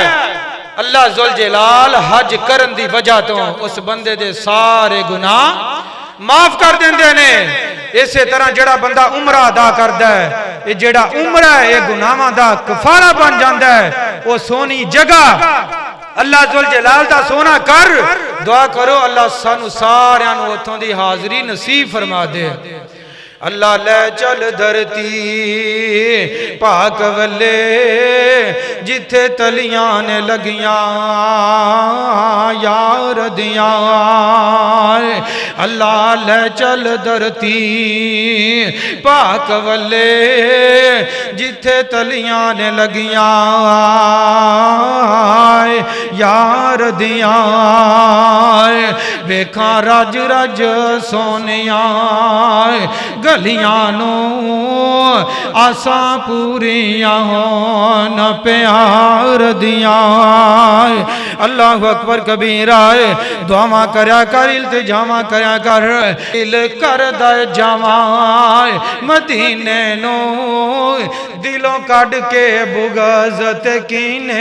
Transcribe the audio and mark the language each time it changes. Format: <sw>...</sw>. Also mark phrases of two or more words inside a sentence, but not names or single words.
<pa>اللہ ذوالجلال حج کرن دی وجہ تو اس بندے دے سارے گناہ معاف کر دیندے نے۔ اسی طرح جڑا بندہ عمرہ ادا کردا ہے، یہ جڑا عمرہ ہے یہ گناہاں دا کفارہ بن جاندا ہے۔ وہ سونی جگہ اللہ ذوالجلال دا سونا کر دعا کرو اللہ سانو ساریاں نو اتھوں دی حاضری نصیب فرما دے۔ اللہ لے چل دھرتی پاک ولے جتھے تلیاں نے لگیاں یار دیاں، اللہ لے چل دھرتی پاک ولے جتھے تلیاں نے لگیاں یار دیاں، ویکھاں رج رج سونیاں گلیاں نو آساں پوریاں ہون پیار دیاں۔</pa> <ar>اللہ اکبر کبیرہ</ar> <pa>دعا کریا کر التجاواں کریا کر دل کر دے جاواں مدینے نو دلوں کڈ کے بغض تے کینے</pa>